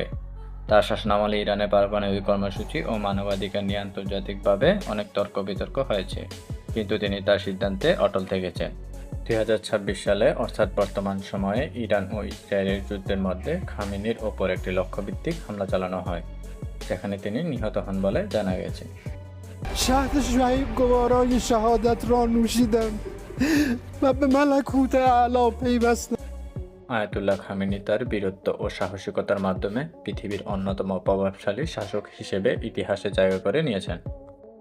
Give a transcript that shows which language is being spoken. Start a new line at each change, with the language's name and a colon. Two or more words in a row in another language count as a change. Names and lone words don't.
Bangla: তার শাসনামলে ইরানের পারমাণবিক কর্মসূচি ও মানবাধিকার নিয়ে আন্তর্জাতিকভাবে অনেক তর্ক-বিতর্ক হয়েছে, কিন্তু তিনি তার সিদ্ধান্তে অটল থেকেছেন। ২০২৬ সালে অর্থাৎ বর্তমান সময়ে ইরান ও ইসরায়েলের যুদ্ধের মধ্যে খামেনির ওপর একটি লক্ষ্যভিত্তিক হামলা চালানো হয়, যেখানে তিনি নিহত হন বলে জানা গেছে।
Persian: شهد شعیب گوارای شهادت را نوشیدم و به ملکوت اعلی پیوستم.
Bangla: আয়াতুল্লাহ খামেনি তার বীরত্ব ও সাহসিকতার মাধ্যমে পৃথিবীর অন্যতম প্রভাবশালী শাসক হিসেবে ইতিহাসে জায়গা করে নিয়েছেন।